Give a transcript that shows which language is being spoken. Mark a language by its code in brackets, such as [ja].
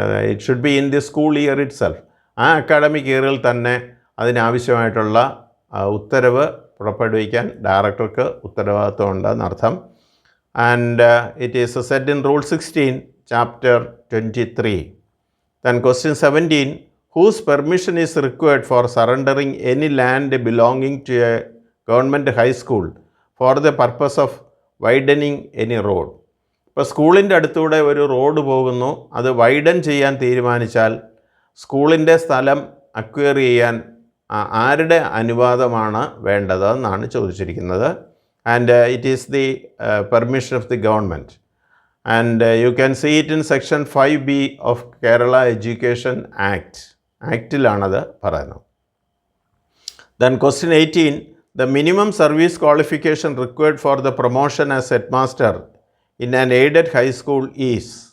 [en] It should be in the school year itself. [ml] ആ academic ഇയറിൽ തന്നെ അതിനാവശ്യമായിട്ടുള്ള ഉത്തരവ് പുറപ്പെടുവിക്കാൻ ഡയറക്ടർക്ക് ഉത്തരവാദിത്വമുണ്ട് എന്നർത്ഥം. [en] And it is said in Rule 16, Chapter 23. Then question 17. Whose permission is required for surrendering any land belonging to a government high school for the purpose of widening any road? [ml] ഇപ്പോൾ സ്കൂളിൻ്റെ അടുത്തൂടെ ഒരു road പോകുന്നു, അത് widen ചെയ്യാൻ തീരുമാനിച്ചാൽ സ്കൂളിൻ്റെ സ്ഥലം acquire ചെയ്യാൻ ആരുടെ അനുവാദമാണ് വേണ്ടതെന്നാണ് ചോദിച്ചിരിക്കുന്നത്. [en] And it is the permission of the government, and you can see it in section 5B of Kerala Education Act. [ml] ആക്റ്റിലാണത് പറയുന്നത്. [en] Then question 18. The minimum service qualification required for the promotion as headmaster in an aided high school is.